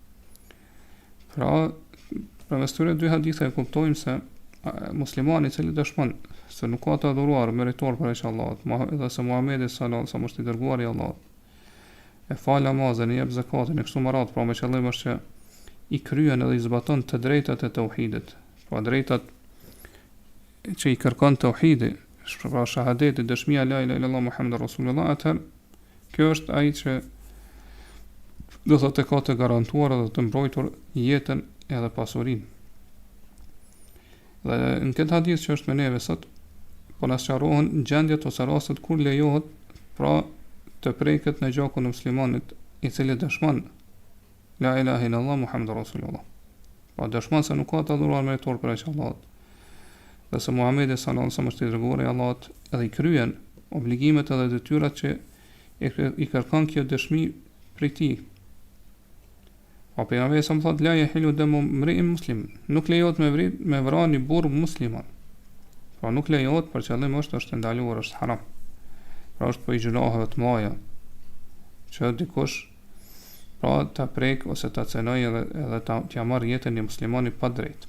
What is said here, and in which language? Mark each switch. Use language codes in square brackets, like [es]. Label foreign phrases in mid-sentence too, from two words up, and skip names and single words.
[sq] Pra, përmes këtyre dy hadithe e kuptojmë se muslimani i cili dëshmon se nuk ka të adhuruar meritor përveç Allahut, dhe se Muhamedi [ar] صلى الله عليه وسلم [sq] është i dërguari i Allahut, e fal namazin, e jep zakatin, e kështu me radhë, pra me qëllim është që i kryen edhe i zbaton të drejtat e tauhidit, pra drejtat që i kërkon tauhidi, pra shahadeti, dëshmia [ar] لا إله إلا الله محمد رسول الله, [sq] atëherë kjo është ai që do thotë ka të garantuar dhe të mbrojtur jetën edhe pasurinë. Dhe në këtë hadith që është me neve sot, po na sqarohen gjendjet ose rastet kur lejohet pra të preket në gjakun e muslimanit i cili dëshmon [ar] لا إله إلا الله محمد رسول الله. [sq] Pa dëshmon se nuk ka të adhuruar meritor për aq Allahut. Dhe se Muhamedi [ar] صلى الله عليه وسلم [sq] është i dërguari i Allahut, edhe i kryen obligimet edhe detyrat që i kërkon kjo dëshmi prej tij. Pa pejgamberi sa më thot [ar] لا يحل دم امرئ مسلم, [sq] nuk lejohet me vrani burr musliman. Pa nuk lejohet për qëllim është ndaluar, është haram. Pra është për i gjunaheve të mëdha që dikush pra ta prek ose ta cenoj edhe t'ja marr jetën e muslimanit pa drejt.